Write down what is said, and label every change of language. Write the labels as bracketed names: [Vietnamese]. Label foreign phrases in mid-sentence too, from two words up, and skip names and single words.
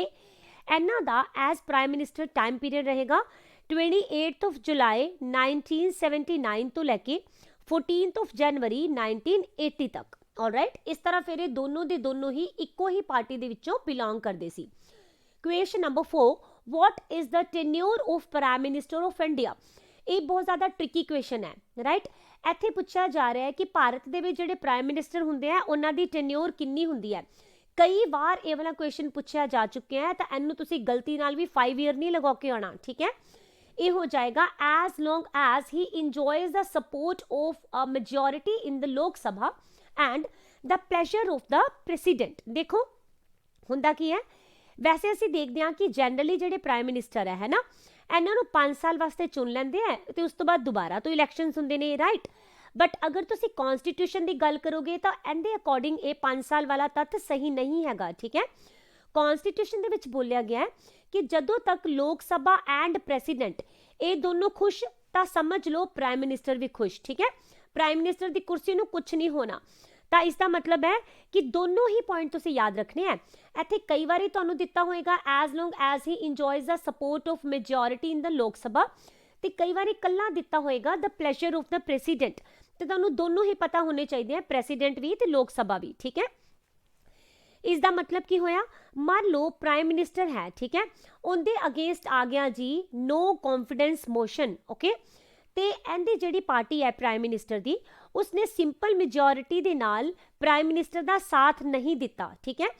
[Punjabi] ਇਹਨਾਂ ਦਾ [English] as Prime Minister time period [Punjabi] ਰਹੇਗਾ 28 ਜੁਲਾਈ 1979 ਤੋਂ ਲੈ ਕੇ 14 ਜਨਵਰੀ 1980 ਤੱਕ, ਆਲਰਾਈਟ। ਇਸ ਤਰ੍ਹਾਂ ਫਿਰ ਇਹ ਦੋਨੋਂ ਦੇ ਦੋਨੋਂ ਹੀ ਇੱਕੋ ਹੀ ਪਾਰਟੀ ਦੇ ਵਿੱਚੋਂ ਬਿਲੋਂਗ ਕਰਦੇ ਸੀ। [English] question number 4, what is the tenure of prime minister of India? [Punjabi] ਇਹ ਬਹੁਤ ਜ਼ਿਆਦਾ [English] tricky question [Punjabi] ਹੈ, ਰਾਈਟ। ਇੱਥੇ ਪੁੱਛਿਆ ਜਾ ਰਿਹਾ ਹੈ ਕਿ ਭਾਰਤ ਦੇ ਵਿੱਚ ਜਿਹੜੇ [English] Prime Minister [Punjabi] ਹੁੰਦੇ ਆ ਉਹਨਾਂ ਦੀ ਟੈਨਿਓਰ ਕਿੰਨੀ ਹੁੰਦੀ ਹੈ। ਕਈ ਵਾਰ ਇਹ ਵਾਲਾ ਕੁਐਸਚਨ ਪੁੱਛਿਆ ਜਾ ਚੁੱਕਿਆ ਹੈ, ਤਾਂ ਇਹਨੂੰ ਤੁਸੀਂ ਗਲਤੀ ਨਾਲ ਵੀ 5 ਈਅਰ ਨਹੀਂ ਲਗਾ ਕੇ ਆਉਣਾ, ਠੀਕ ਹੈ। ਇਹ ਹੋ ਜਾਏਗਾ [English] as long as he enjoys the support of a majority in the Lok Sabha and the pleasure of the president। [Punjabi] ਦੇਖੋ ਹੁੰਦਾ ਕੀ ਹੈ, ਵੈਸੇ ਅਸੀਂ ਦੇਖਦੇ ਹਾਂ ਕਿ ਜਨਰਲੀ ਜਿਹੜੇ [English] Prime Minister [Punjabi] ਹੈ ਨਾ ਇਹਨਾਂ ਨੂੰ 5 ਸਾਲ ਵਾਸਤੇ ਚੁਣ ਲੈਂਦੇ ਆ ਤੇ ਉਸ ਤੋਂ ਬਾਅਦ ਦੁਬਾਰਾ ਤੋਂ ਇਲੈਕਸ਼ਨਸ ਹੁੰਦੇ ਨੇ, ਰਾਈਟ। ਬਟ ਅਗਰ ਤੁਸੀਂ ਕਨਸਟੀਟਿਊਸ਼ਨ ਦੀ ਗੱਲ ਕਰੋਗੇ ਤਾਂ ਇਹਦੇ ਅਕੋਰਡਿੰਗ ਇਹ 5 ਸਾਲ ਵਾਲਾ ਤੱਤ ਸਹੀ ਨਹੀਂ ਹੈਗਾ, ਠੀਕ ਹੈ। ਕਨਸਟੀਟਿਊਸ਼ਨ ਦੇ ਵਿੱਚ ਬੋਲਿਆ ਗਿਆ ਹੈ ਕਿ ਜਦੋਂ ਤੱਕ ਲੋਕ ਸਭਾ [English] and President [Punjabi] ਇਹ ਦੋਨੋਂ ਖੁਸ਼ ਤਾਂ ਸਮਝ ਲਓ [English] Prime Minister [Punjabi] ਵੀ ਖੁਸ਼, ਠੀਕ ਹੈ। [English] Prime Minister [Punjabi] ਦੀ ਕੁਰਸੀ ਨੂੰ ਕੁਝ ਨਹੀਂ ਹੋਣਾ, ਤਾਂ ਇਸ ਦਾ ਮਤਲਬ ਹੈ ਕਿ ਦੋਨੋਂ ਹੀ ਪੁਆਇੰਟ ਤੁਸੀਂ ਯਾਦ ਰੱਖਣੇ ਹੈ। ਇੱਥੇ ਕਈ ਵਾਰੀ ਤੁਹਾਨੂੰ ਦਿੱਤਾ ਹੋਏਗਾ [English] as long as he enjoys the support of majority in the ਲੋਕ ਸਭਾ, [Punjabi] ਤੇ ਕਈ ਵਾਰੀ ਕੱਲਾ ਦਿੱਤਾ ਹੋਏਗਾ [English] the pleasure of the president, [Punjabi] ਤੇ ਤੁਹਾਨੂੰ ਦੋਨੋਂ ਹੀ ਪਤਾ ਹੋਣੇ ਚਾਹੀਦੇ ਆ, ਪ੍ਰੈਜ਼ੀਡੈਂਟ ਵੀ ਤੇ ਲੋਕ ਸਭਾ ਵੀ, ਠੀਕ ਹੈ। ਇਸ ਦਾ ਮਤਲਬ ਕੀ ਹੋਇਆ, ਮੰਨ ਲਓ [English] Prime Minister [Punjabi] ਹੈ, ਠੀਕ ਹੈ, ਉਹਦੇ ਅਗੇਂਸਟ ਆ ਗਿਆ ਜੀ [English] no confidence motion, okay. [Punjabi] ਤੇ ਇਹਦੀ ਜਿਹੜੀ ਪਾਰਟੀ ਹੈ [English] Prime Minister [Punjabi] ਦੀ ਉਸਨੇ [English] simple majority [Punjabi] ਦੇ ਨਾਲ [English] Prime Minister [Punjabi] ਦਾ ਸਾਥ ਨਹੀਂ ਦਿੱਤਾ, ਠੀਕ ਹੈ।